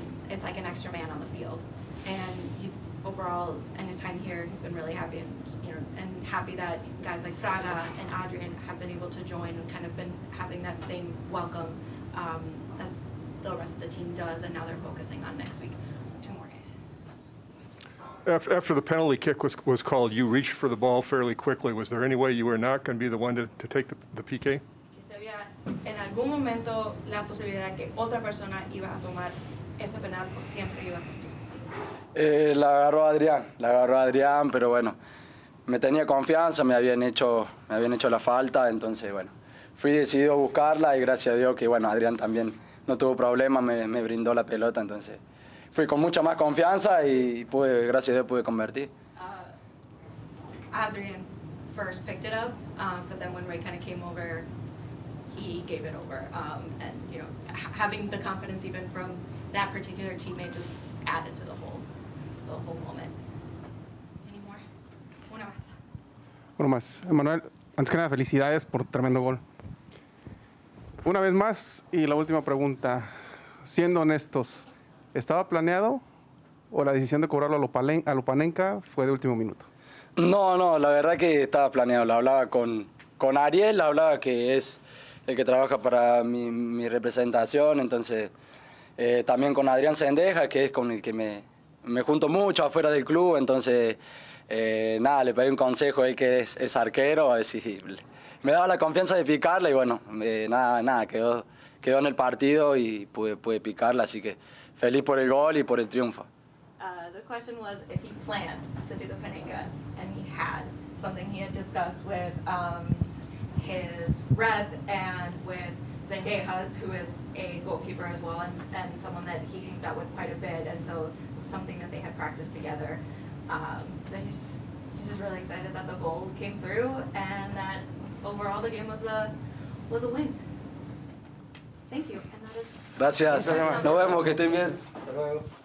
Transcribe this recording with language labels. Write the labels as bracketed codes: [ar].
[en] It's like an extra man on the field, and overall in his time here, he's been really happy and happy that guys like Fraga and Adrian have been able to join and kind of been having that same welcome as the rest of the team does, and now they're focusing on next week. 2 more days. After the penalty kick was called, you reached for the ball fairly quickly. Was there any way you were not going to be the one to take the PK? [es] Que se había en algún momento la posibilidad que otra persona iba a tomar ese penal o siempre iba a ser tú. La agarró Adrián, pero bueno, me tenía confianza, me habían hecho la falta, entonces bueno, fui decidido a buscarla y gracias a Dios que bueno, Adrián también no tuvo problema, me brindó la pelota, entonces fui con mucha más confianza y gracias a Dios pude convertir. [en] Adrian first picked it up, but then when Ray kind of came over, he gave it over. And having the confidence even from that particular teammate just added to the whole moment. Any more? [es] Una más. Uno más. Emanuel, antes que nada, felicidades por tremendo gol. Una vez más, y la última pregunta. Siendo honestos, ¿estaba planeado o la decisión de cobrarlo a Lopanenka fue de último minuto? No, la verdad que estaba planeado. Lo hablaba con Ariel, hablaba que es el que trabaja para mi representación, entonces también con Adrián Sendeja, que es con el que me junto mucho afuera del club, entonces nada, le pedí un consejo a él que es arquero, a ver si me daba la confianza de picarla y bueno, nada, quedó en el partido y pude picarla, así que feliz por el gol y por el triunfo. [en] The question was if he planned to do the Panenka, and he had. something he had discussed with his rep and with Zendejas, who is a goalkeeper as well, and someone that he hangs out with quite a bit, and so it was something that they had practiced together. But he's just really excited that the goal came through, and that overall the game was a win. Thank you. And that is [es] Gracias. Nos vemos, que estén bien. Hasta luego.